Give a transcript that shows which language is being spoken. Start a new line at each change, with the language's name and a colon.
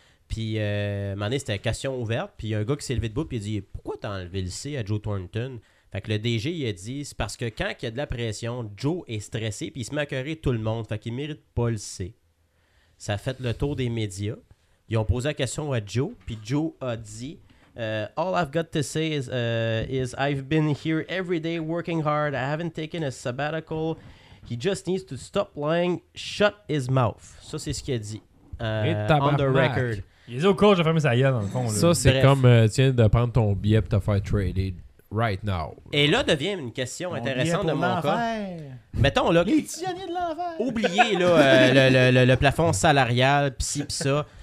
French: Puis, à un moment donné, c'était question ouverte. Puis, il y a un gars qui s'est levé debout et il dit « Pourquoi t'as enlevé le C à Joe Thornton? » Fait que le DG, il a dit « C'est parce que quand il y a de la pression, Joe est stressé puis il se met à cœurer tout le monde. Fait qu'il mérite pas le C. » Ça a fait le tour des médias. Ils ont posé la question à Joe. Puis, Joe a dit
English: « All I've got to say is I've been here every day working hard. I haven't taken a sabbatical. He just needs to stop lying. Shut his mouth.
French: » Ça, c'est ce qu'il a dit.
English: On the record.
French: Il est au coach, j'ai fermé sa gueule dans le fond. Ça, c'est comme tiens, de prendre ton billet et te faire trader
English: right now.
French: Et là devient une question intéressante de mon cas. Mettons, là. Les tisanniers de l'enfer. Oubliez, là, le plafond salarial, psi, pis ça.